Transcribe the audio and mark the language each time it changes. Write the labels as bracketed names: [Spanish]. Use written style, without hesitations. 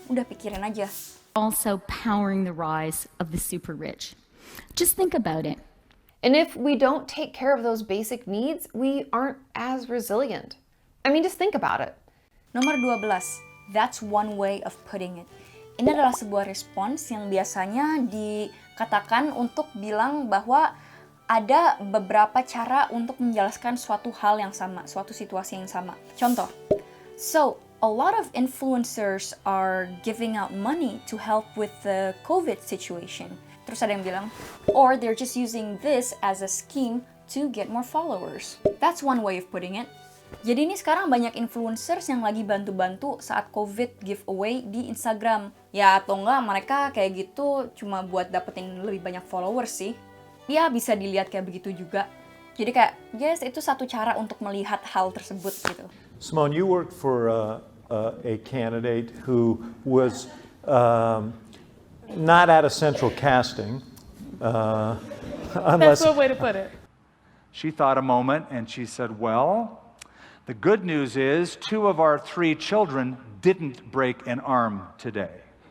[Indonesian] Udah pikirin aja. [English] Also powering the rise of the super rich. Just think about it. And if we don't take care of those basic needs, we aren't as resilient. I mean, just think about it. Nomor 12, that's one way of putting it. [Indonesian] Ini adalah sebuah respons yang biasanya dikatakan untuk bilang bahwa ada beberapa cara untuk menjelaskan suatu hal yang sama, suatu situasi yang sama. [English] Contoh, so a lot of influencers are giving out money to help with the COVID situation. [Indonesian] Terus ada yang bilang, [English] or they're just using this as a scheme to get more followers. That's one way of putting it. [Indonesian] Jadi ini sekarang banyak influencers yang lagi bantu-bantu saat COVID giveaway di Instagram. Ya atau enggak mereka kayak gitu cuma buat dapetin lebih banyak followers sih. Ya bisa dilihat kayak begitu juga. Jadi kayak, yes, itu satu cara untuk melihat hal tersebut gitu. [English] Simone, you worked for a candidate who was not at a central casting. That's one way to put it. She thought a moment and she said, well, the good news is 2 of our 3 children didn't break an arm today.